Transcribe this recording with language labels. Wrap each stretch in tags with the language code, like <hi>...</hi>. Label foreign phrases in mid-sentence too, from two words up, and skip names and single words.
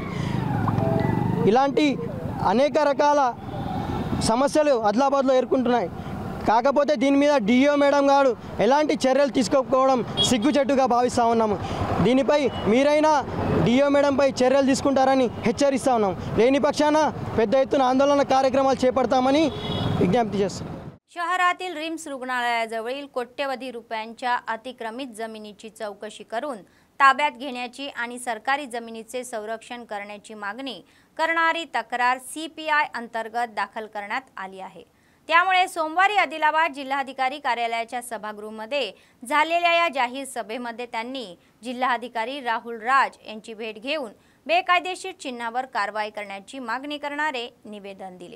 <te>ఇలాంటి అనేక రకాల సమస్యలు ఆదిలాబాద్లో ఎదుర్కొంటున్నాయి। కాకపోతే దీని మీద డిఓ మేడం గారు ఎలాంటి చర్యలు తీసుకోకపోవడం సిగ్గుచెట్టుగా భావిస్తూ ఉన్నాము। దీనిపై మీరైనా డిఓ మేడంపై చర్యలు తీసుకుంటారని హెచ్చరిస్తూ ఉన్నాం। లేని పక్షాన పెద్ద ఎత్తున ఆందోళన కార్యక్రమాలు చేపడతామని विज्ञप्ति చేస్తున్నాం।</te> <mr>शहरातील रिम्स रुग्णालयाजवळील कोट्यवधी रुपयांच्या अतिक्रमित जमिनीची चौकशी करून ताब्यात घेण्याची आणि सरकारी जमिनीचे संरक्षण करण्याची मागणी करणारी तक्रार सीपीआय अंतर्गत दाखल करण्यात आली आहे। त्यामुळे सोमवारी आदिलाबाद जिल्हाधिकारी कार्यालयाच्या सभागृहामध्ये झालेल्या या जाहीर सभेमध्ये त्यांनी जिल्हाधिकारी राहुल राज यांची भेट घेऊन बेकायदेशीर चिन्हावर कारवाई करण्याची मागणी करणारे निवेदन दिले।</mr>